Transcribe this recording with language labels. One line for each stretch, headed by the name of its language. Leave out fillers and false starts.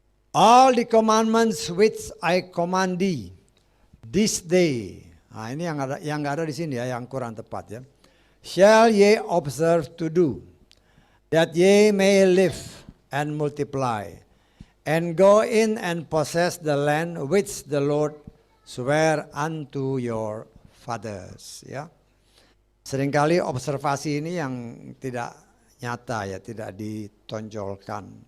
English: All the commandments which I command thee this day.
Indonesian: Nah ini yang nggak ada di sini ya, yang kurang tepat ya.
English: Shall ye observe to do, that ye may live and multiply, and go in and possess the land which the Lord swear unto your fathers.
Indonesian: Ya, seringkali observasi ini yang tidak nyata ya, tidak ditonjolkan.